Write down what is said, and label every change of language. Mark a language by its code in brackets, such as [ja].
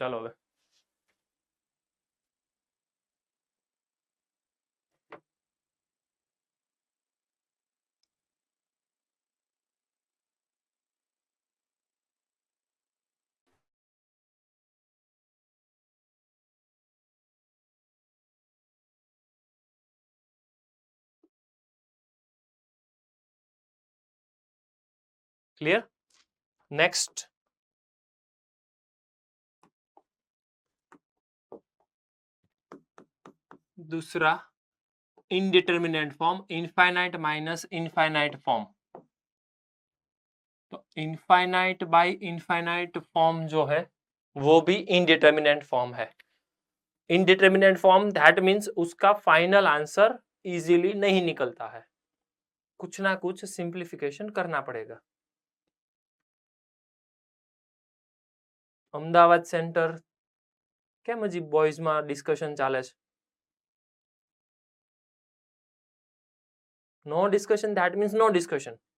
[gu] ચાલો હવે clear. [hi] Next, दूसरा indeterminate form, infinite minus infinite form. तो इनफाइनाइट बाय इनफाइनाइट फॉर्म जो है वो भी इनडिटर्मिनेंट फॉर्म है। इनडिटर्मिनेंट फॉर्म दैट मीन्स उसका फाइनल आंसर इजीली नहीं निकलता है, कुछ ना कुछ सिंप्लीफिकेशन करना पड़ेगा। [gu] અમદાવાદ સેન્ટર કેમ હજી બોયઝમાં ડિસ્કશન ચાલે છે? [en] No discussion that means no discussion.